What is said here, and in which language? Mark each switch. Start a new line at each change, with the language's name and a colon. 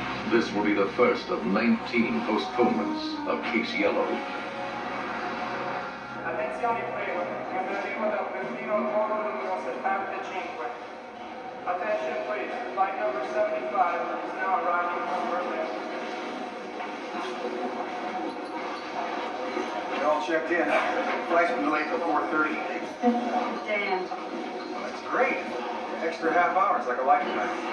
English: This will be the first of 19 postponements of Case Yellow.
Italian: Attenzione prego, arrivo dal Berlino volo numero 75.
English: Attention please, flight number 75 is now arriving from Berlin. They're all checked in. Flight's been delayed till 4:30. Damn. Well, that's great. Extra half hour. It's like a lifetime.